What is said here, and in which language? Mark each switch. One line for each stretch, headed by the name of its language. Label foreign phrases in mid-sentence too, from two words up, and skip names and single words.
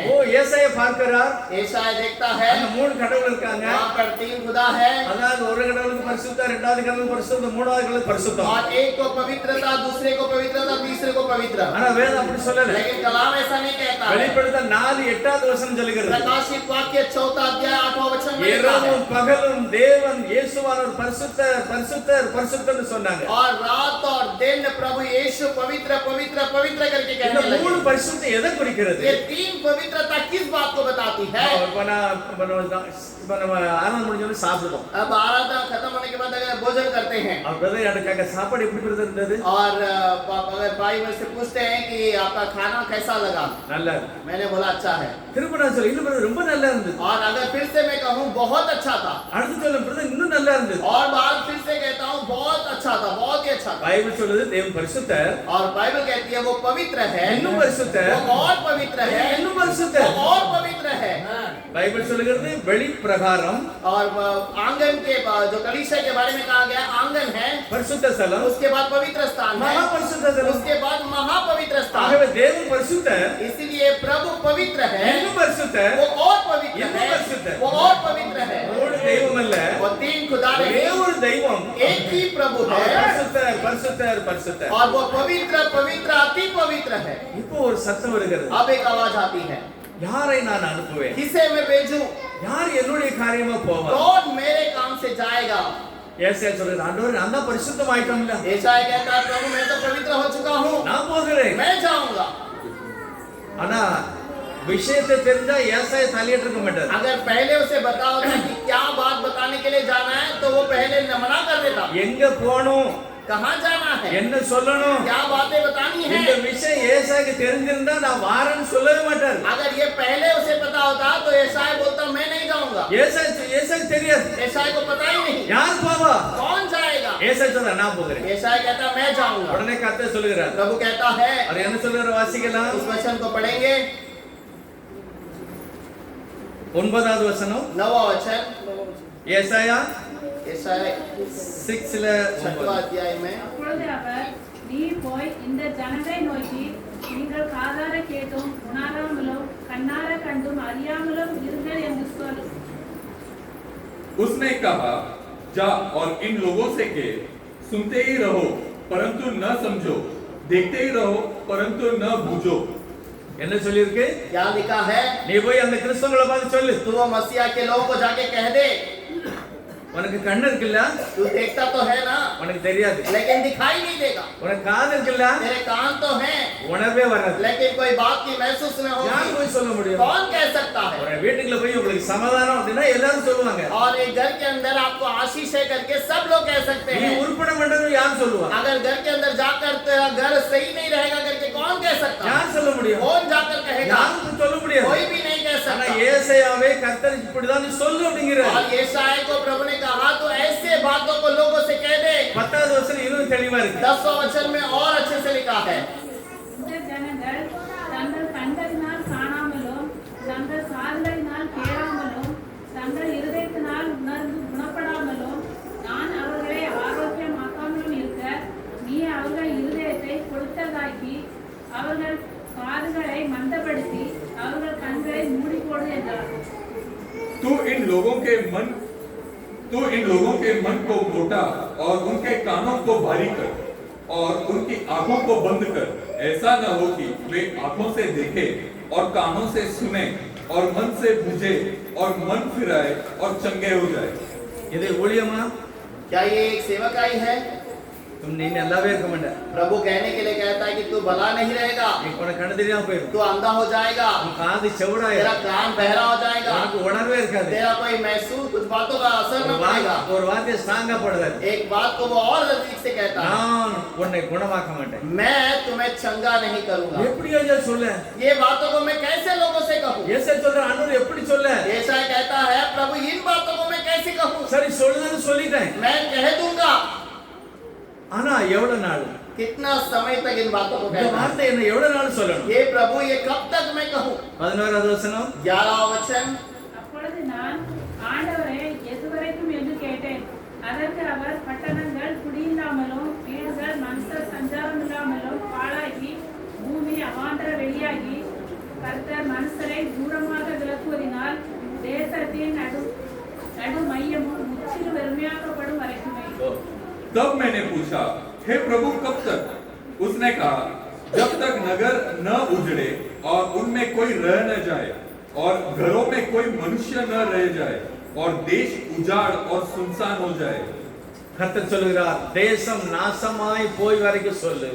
Tamil: ஓ ஏசாயா பார்க்கிறார்.
Hindi: यशायाह देखता है
Tamil: அந்த மூணு கடவுள் இருக்காங்க.
Hindi: वहाँ पर तीन खुदा है,
Tamil: அதாவது ஒரு கடவுளுக்கு பரிசுத்தர், இரண்டாவது கடவுளுக்கு பரிசுத்தம், மூணாவது கடவுளுக்கு பரிசுத்தம்.
Hindi: और एक को पवित्रता, दूसरे को पवित्रता, तीसरे को पवित्र।
Tamil: ஆனா வேதம் அப்படி சொல்லல.
Hindi: लेकिन कलाम ऐसा नहीं कहता है।
Tamil: வெளிப்படுத்தல் 4:8 வசனம் சொல்லுகிறது.
Hindi: प्रकाशित वाक्य 4 अध्याय 8वां वचन में लिखा है,
Tamil: இரவும் பகலும் தேவன் இயேசுவானவர் பரிசுத்தர் பரிசுத்தர் பரிசுத்தர்னு சொன்னாங்க.
Hindi: और रात और दिन प्रभु यीशु पवित्र पवित्र पवित्र करके
Tamil: இந்த
Hindi: कहने लगे।
Tamil: மூணு பரிசுத்தம் எதை குறிக்கிறது?
Hindi: ये तीन पवित्रता किस बात को बताती है?
Tamil: ஆனந்த முடிஞ்சோன்னு சாப்பிடுவோம்.
Hindi: अब आराधना खत्म होने के बाद अगर भोजन करते हैं,
Tamil: அவர் பிரதர் யார்ட்ட கேட்க சாப்பாடு எப்படி பிரதர் இருந்தது?
Hindi: और अगर भाई मुझसे पूछते हैं कि आपका खाना कैसा लगा,
Tamil: நல்லா இருக்கு.
Hindi: मैंने बोला अच्छा है।
Tamil: திரும்ப நான் சொல்ல இல்ல பிரதர் ரொம்ப நல்லா இருந்தது.
Hindi: और अगर फिर से मैं कहूँ बहुत अच्छा था,
Tamil: அடுத்து சொல்ல பிரதர் இன்னும் நல்லா இருந்தது.
Hindi: और बार फिर से कहता हूँ बहुत अच्छा था, बहुत ही अच्छा था।
Tamil: பைபிள் சொல்லுது தேவன் பரிசுத்தர்,
Hindi: और बाइबल कहती है वो पवित्र है,
Tamil: இன்னும் பரிசுத்தர்,
Hindi: वो और पवित्र है,
Tamil: இன்னும்
Hindi: वो
Tamil: பரிசுத்தர்.
Hindi: और पवित्र है।
Tamil: பைபிள் சொல்லுகிறது வெளி பிரகாரம்
Hindi: और आंगन के जो कलीसिया के बारे में कहा गया आंगन है,
Tamil: பரிசுத்த ஸ்தலம்,
Hindi: उसके बाद पवित्र स्थान है,
Tamil: மகா பரிசுத்த ஸ்தலம்.
Hindi: उसके बाद महापवित्र स्थान।
Tamil: ஆகவே தேவன் பரிசுத்தர்,
Hindi: इसीलिए प्रभु पवित्र है,
Tamil: இன்னும் பரிசுத்தர்.
Hindi: वो और पवित्र
Tamil: இன்னும்
Hindi: है,
Tamil: பரிசுத்தர்.
Hindi: वो और पवित्र है।
Tamil: ஒரு தெய்வம் அல்ல,
Hindi: वो तीन खुदा
Tamil: ஒரே
Hindi: नहीं,
Tamil: ஒரு தெய்வம்.
Hindi: एक ही प्रभु
Tamil: அவர்
Hindi: है,
Tamil: பரிசுத்தர் பரிசுத்தர் பரிசுத்தர்.
Hindi: और वो पवित्र पवित्र अति पवित्र है।
Tamil: இப்போ ஒரு சத்தம் வருகிறது.
Hindi: अब एक आवाज आती है,
Tamil: யாரை நான் அனுப்புவேன்?
Hindi: किसे मैं भेजूं?
Tamil: யார் என்னுடைய காரியமா போவார்?
Hindi: कौन मेरे काम से जाएगा?
Tamil: ஏசாயா சொல்றாரு ஆண்டவரே நான் தான் பரிசுத்தமாயிட்டோம்ல,
Hindi: यशायाह कहता है प्रभु मैं तो पवित्र हो चुका हूँ,
Tamil: நான் போகிறேன்.
Hindi: मैं जाऊंगा।
Tamil: ஆனா விஷயத்தை தெரிஞ்சா ஏசாயா தலையிட்டு இருக்க மாட்டார்.
Hindi: अगर पहले उसे बता होता कि क्या बात बताने के लिए जाना है तो वो पहले मना कर देता।
Tamil: எங்க போகணும்,
Hindi: कहाँ जाना है,
Tamil: என்ன சொல்லணும்,
Hindi: क्या बातें बतानी
Tamil: இந்த
Hindi: है।
Tamil: விஷயம் ஏசாயாக்கு தெரிஞ்சிருந்தா நான் வாரேன்னு சொல்லவே மாட்டார்.
Hindi: अगर ये पहले उसे पता होता तो यशायाह बोलता मैं नहीं जाऊंगा।
Tamil: ஏசாயாக்கு தெரியாது.
Hindi: यशायाह को पता ही नहीं
Tamil: யார் போவா?
Hindi: कौन जाएगा।
Tamil: ஏசாயா சொல்ற நான் போகிறேன்.
Hindi: यशायाह कहता मैं जाऊंगा।
Tamil: உடனே கர்த்தர் சொல்லுகிறார்.
Hindi: प्रभु कहता है,
Tamil: அவர் என்ன சொல்றாரு வாசிக்கலாம்.
Hindi: इस वचन को पढ़ेंगे,
Tamil: 9வது வசனம்
Hindi: 9वां वचन,
Tamil: ஏசாயா
Hindi: यशायाह
Tamil: 6ல
Hindi: 6वां अध्याय में।
Tamil: அப்பொழுது அவர் நீ போய் இந்த ஜனங்களை நோக்கி நீங்கள் காதார கேட்டும் உணராமலும் கண்ணார கண்டும் அறியாமலும் இருங்கள் என்று சொல்.
Hindi: उसने कहा जा और इन लोगों से कह सुनते ही रहो परंतु न समझो, देखते ही रहो परंतु न बूझो।
Tamil: என்ன சொல்லிருக்கு?
Hindi: क्या लिखा है?
Tamil: நீ போய் அந்த கிறிஸ்தவங்களை பார்த்து சொல்லு.
Hindi: तू वो मसीहा के लोगों को जाके कह दे।
Tamil: உனக்கு கண்ணு இருக்குல்ல,
Hindi: तू देखता तो है ना,
Tamil: உனக்கு தெரியாது.
Hindi: लेकिन दिखाई नहीं देगा।
Tamil: உனக்கு காது இருக்குல்ல,
Hindi: तेरे कान तो हैं,
Tamil: உணர்வே வராது.
Hindi: लेकिन कोई बात की महसूस न
Tamil: யார்
Hindi: होगी।
Tamil: போய் சொல்ல முடியும்?
Hindi: कौन कह सकता है?
Tamil: ஒரு வீட்டுக்குள்ள போய் உங்களுக்கு சமாதானம் அப்படின்னா எல்லாரும் சொல்லுவாங்க.
Hindi: और एक घर के अंदर आपको आशीष है करके सब लोग कह सकते
Tamil: நீ
Hindi: हैं।
Tamil: உருப்பட மாட்டேன்னு யார் சொல்லுவா?
Hindi: अगर घर के अंदर जाकर तेरा घर सही नहीं रहेगा करके कौन कह सकता है?
Tamil: யார் சொல்ல முடியும்?
Hindi: कौन जाकर कहेगा?
Tamil: யாரும் சொல்ல முடியாது.
Hindi: कोई भी नहीं कह
Tamil: ஆனா
Hindi: सकता।
Tamil: ஏசாயாவே கர்த்தர் இப்படிதான் நீ சொல்லு அப்படிங்கிறார்.
Hindi: और यशायाह को प्रभु ने कहा तो ऐसे बातों को लोगों से कह दे।
Tamil: 10வது வசனம் இன்னும் தெளிவா இருக்கு.
Hindi: 10वां वचन में और अच्छे से लिखा है।
Tamil: இந்த ஜனங்கள் தங்கள் கண்களினால் காணாமலும் தங்கள் காதுகளினால் கேளாமலும் தங்கள் இருதயத்தினால் உணர்ந்து குணப்படாமலும் நான் அவர்களை ஆரோக்கியமாக்காமலும் இருக்க நீ அவர்கள் இருதயத்தை கொளுத்ததாக்கி அவர்கள் காதுகளை மந்தப்படுத்தி அவர்கள் கண்களை மூடிப்போடு என்றார்.
Hindi: तू इन लोगों के मन को मोटा और उनके कानों को भारी कर और उनकी आंखों को बंद कर, ऐसा न हो कि वे आंखों से देखे और कानों से सुने और मन से बूझे और मन फिराए और चंगे हो जाए।
Tamil: இது ஊழியமா?
Hindi: क्या ये एक सेवकाई है?
Tamil: तुम நீ நல்லாவே இருக்க மாட்ட.
Hindi: प्रभु कहने के लिए कहता है कि तू भला नहीं रहेगा,
Tamil: நீ உனக்கு கண்ணு தெரியாம போயிடும்.
Hindi: तू अंधा हो जाएगा,
Tamil: உன் காது செவிடாயிரும்.
Hindi: तेरा कान बहरा हो जाएगा,
Tamil: உனக்கு உணர்வே இருக்காது.
Hindi: तेरा कोई महसूस कुछ बातों का असर न पड़ेगा।
Tamil: ஒரு வார்த்தை ஸ்ட்ராங்கா போடுறாரு.
Hindi: एक बात को वो और नजदीक से कहता है,
Tamil: நான் உன்னை குணமாக்க மாட்டேன்.
Hindi: मैं तुम्हें चंगा नहीं करूंगा।
Tamil: எப்படி ஐயா சொல்ல?
Hindi: ये बातों को मैं कैसे लोगों से कहूँ?
Tamil: ஏசாயா சொல்ற அன்னூர் எப்படி சொல்ல?
Hindi: यशायाह कहता है प्रभु इन बातों को मैं कैसे कहूँ?
Tamil: சரி சொல்லுன்னு சொல்லிட்டேன்.
Hindi: मैं कह दूंगा,
Tamil: ஆனா எவ்வளவு நாள்?
Hindi: कितना समय तक इन बातों को
Tamil: இந்த
Hindi: कहना है?
Tamil: வார்த்தை என்ன எவ்வளவு நாள் சொல்லணும்?
Hindi: ये प्रभु ये कब तक मैं कहूँ?
Tamil: 11வது வசனம்.
Hindi: 11वां वचन।
Tamil: அப்பொழுது நான் ஆண்டவரே எதுவரைக்கும் என்று கேட்டேன். அதற்கு அவர் பட்டணங்கள் குடியில்லாமலும் வீடுகள் மனுஷர் சஞ்சாரம் இல்லாமலும் பாழாகி பூமி அவாந்தர வெளியாகி கர்த்தர் மனுஷரை தூரமாக விலக்குவதினால் தேசத்தின் நடு மையமும் முற்றிலும் வெறுமையாக்கப்படும் வரைக்குமே.
Hindi: तब मैंने पूछा, हे प्रभु कब तक? उसने कहा, जब तक नगर न उजड़े और उनमें कोई रह न जाए और घरों में कोई मनुष्य न रह जाए और देश उजाड़ और सुनसान हो जाए।
Tamil: கர்த்தர் சொல்லுகிறார், தேசம் நாசமாய் போய் வரைக்கும் சொல்லு.